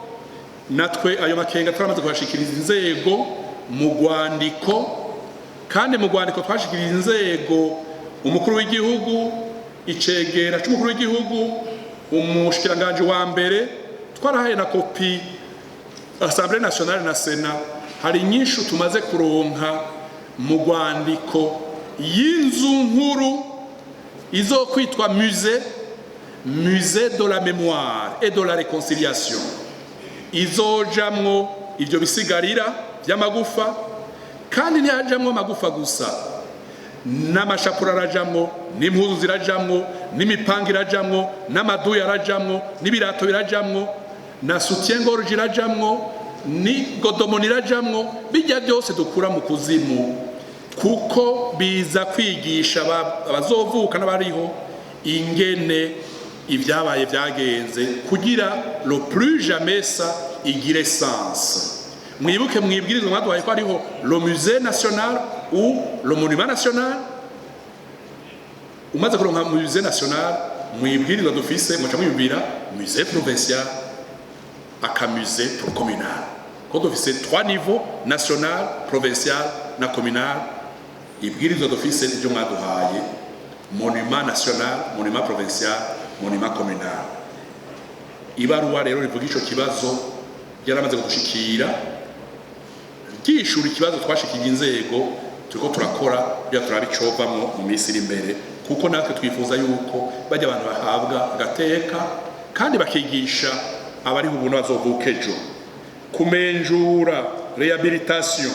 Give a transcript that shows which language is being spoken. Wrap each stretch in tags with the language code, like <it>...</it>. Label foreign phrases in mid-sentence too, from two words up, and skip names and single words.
<rn>Natwe ayo makenga turamaze kubashikiriza inzego mu rwandiko, kandi mu rwandiko twashikiriza inzego umukuru w'igihugu, icegera c'umukuru w'igihugu, umushikiranganje wa mbere, twarahaye na kopi</rn> <fr>Assemblée nationale</fr> <rn>na Sena. Hari nyinshi tumaze kuronka mu rwandiko y'inzu nkuru izokwitwa</rn> <fr>musée de la mémoire et de la</fr> <rn>réconciliation, izojamwo ivyo bisigarira vy'amagufa kandi ntihajamwo amagufa gusa n'amashapura arajamwo n'impuzu zirajamwo n'imipanga irajamwo n'amaduya arajamwo n'ibirato birajamwo na</rn> <fr>soutien gorge</fr> <rn>irajamwo ni godomoni irajamwo bijya byose dukura mu kuzimu kuko biza kwigisha abazovuka n'abariho ingene ibyabaye byagenze kugira</rn> <fr>le plus jamais ça</fr> <rn>igire sens. Mwibuke mwibwirizwa mwaduhaye ko hariho</rn> <fr>le musée national ou le monument national.</fr> <rn>Umaze kuronka</rn> <fr>musée national</fr> <rn>mwibwirizwa dufise muca mwibwira</rn> <fr>musée provincial</fr> <rn>aka</rn> <fr>musée communal.</fr> <rn>Ko dufise 3</rn> <fr>niveaux, national, provincial</fr> <rn>na communal. Ibwirizwa dufise ibyo mwaduhaye</rn> <fr>monument national, monument provincial, monument communal.</fr> <rn>Ibaruwa rero rivuga ico kibazo yaramaze gushikira ryishura ikibazo twashikiye inzego turiko turakora bya turabicovamwo mu minsi iri imbere kuko natwe twifuza yuko bajya abantu bahabwa agateka kandi bakigisha abari ubu n'abazovuka ejo kumenjura rehabilitation.</rn>